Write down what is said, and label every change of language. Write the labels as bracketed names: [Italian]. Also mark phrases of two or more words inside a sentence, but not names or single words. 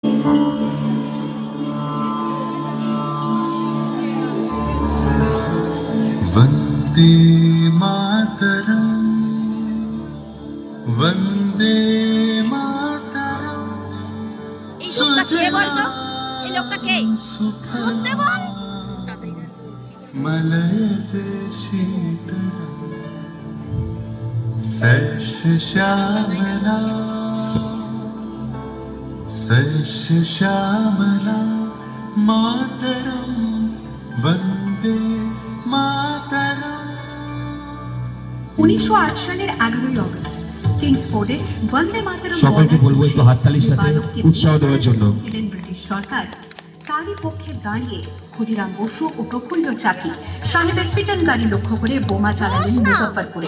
[Sanskrit] वंदे मातरम, वंदे मातरम। [Bangla] এই লোকটা কে বলতো? এই লোকটা কে? শুনতে বল। [Sanskrit] मलय शीतल सैश श्यामला, सैश श्यामला मातरम, वंदे मातरम। [Bangla] 1908 সালের 11ই আগস্ট কিংসফোর্ডে [Sanskrit] বন্দে মাতরম [Bangla] সকলকে বলবো একটু হাততালির সাথে উৎসাহ দেওয়ার জন্য। দিলেন ব্রিটিশ সরকার। তারই পক্ষে দাঁড়িয়ে ক্ষুদিরাম বসু ও প্রফুল্ল চাকি সাহেবের ফিটন গাড়ি লক্ষ্য করে বোমা চালালেন মুজফ্ফরপুরে।